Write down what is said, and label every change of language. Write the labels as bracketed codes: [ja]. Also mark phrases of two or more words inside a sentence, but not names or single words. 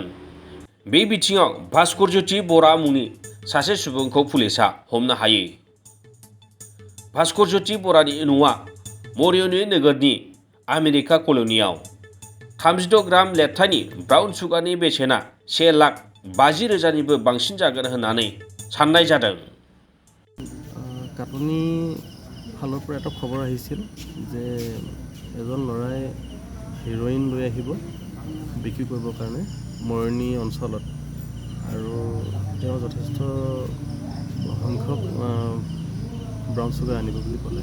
[brx] बे बिथिङाव भास्करज्योति बरा मुंनि सासे सुबुंखौ पुलिसा हमनो हायो। भास्करज्योति बरानि न'आ मरिय'नि नोगोरनि आमेरिका कल'नियाव। 36 ग्राम लेपटानि [en] brown sugarनि [brx] बेसेना 1,50,000निबो बांसिन जागोन होननानै साननाय जादों। [as] কাটনি ফালৰ পৰা এটা খবৰ আহিছিল যে এজন ল'ৰাই হিৰ'ইন লৈ আহিব বিক্ৰী কৰিবৰ কাৰণে মৰণি অঞ্চলত, আৰু তেওঁ যথেষ্ট সংখ্যক [en] brown sugar [as] আনিব বুলি ক'লে।